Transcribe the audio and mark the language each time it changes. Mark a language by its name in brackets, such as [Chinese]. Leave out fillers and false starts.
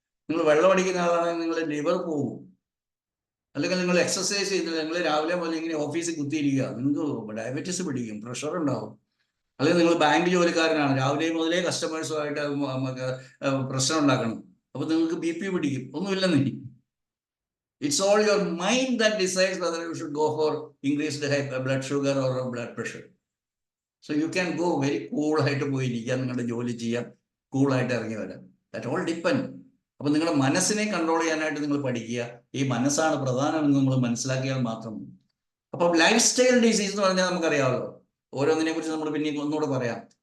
[Malayalam] നിങ്ങൾ വെള്ളം അടിക്കുന്ന ആളാണെങ്കിൽ നിങ്ങൾ ലിവർ പോകും. അല്ലെങ്കിൽ നിങ്ങൾ എക്സസൈസ് ചെയ്തില്ല, നിങ്ങൾ രാവിലെ മുതൽ ഇങ്ങനെ ഓഫീസിൽ കുത്തിയിരിക്കുക, നിങ്ങൾക്ക് ഡയബറ്റീസ് പിടിക്കും, പ്രഷർ ഉണ്ടാവും. അല്ലെങ്കിൽ നിങ്ങൾ ബാങ്ക് ജോലിക്കാരനാണ്, രാവിലെ മുതലേ കസ്റ്റമേഴ്സുമായിട്ട് പ്രശ്നം ഉണ്ടാക്കണം, അപ്പൊ നിങ്ങൾക്ക് BP പിടിക്കും. ഒന്നുമില്ലെന്ന്. [English] It's all your mind that decides whether you should go for increased blood sugar or blood pressure. So you can go very cool [Malayalam] ആയിട്ട് പോയിരിക്കാം, നിങ്ങളുടെ ജോലി ചെയ്യാം, കൂളായിട്ട് ഇറങ്ങി വരാം. [English] That all depend. [Malayalam] അപ്പൊ നിങ്ങളുടെ മനസ്സിനെ കൺട്രോൾ ചെയ്യാനായിട്ട് നിങ്ങൾ പഠിക്കുക. ഈ മനസ്സാണ് പ്രധാനമെന്ന് നമ്മൾ മനസ്സിലാക്കിയാൽ മാത്രം. അപ്പം ലൈഫ് സ്റ്റൈൽ ഡിസീസ് എന്ന് പറഞ്ഞാൽ നമുക്കറിയാമല്ലോ, ഓരോന്നിനെ കുറിച്ച് നമ്മൾ പിന്നെ ഒന്നുകൂടെ പറയാം.